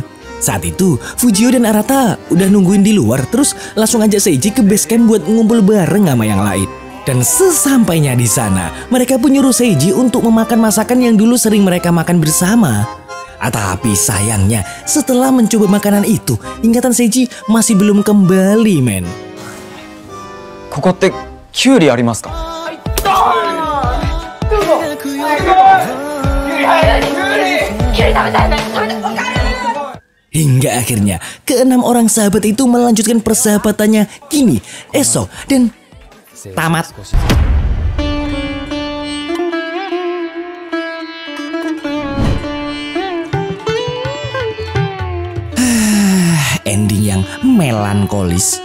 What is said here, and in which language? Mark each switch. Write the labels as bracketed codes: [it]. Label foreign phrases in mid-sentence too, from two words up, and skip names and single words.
[id] Saat itu, Fujio dan Arata udah nungguin di luar, terus langsung ajak Seiji ke [en] base camp [id] buat ngumpul bareng sama yang lain. Dan sesampainya di sana, mereka pun nyuruh Seiji untuk memakan masakan yang dulu sering mereka makan bersama. Tapi sayangnya, setelah mencoba makanan itu, ingatan Seiji masih belum kembali, men. [ja] ここってキュウリありますか？ [id] Hingga akhirnya, keenam orang sahabat itu melanjutkan persahabatannya kini, esok, dan tamat. Ending yang melankolis.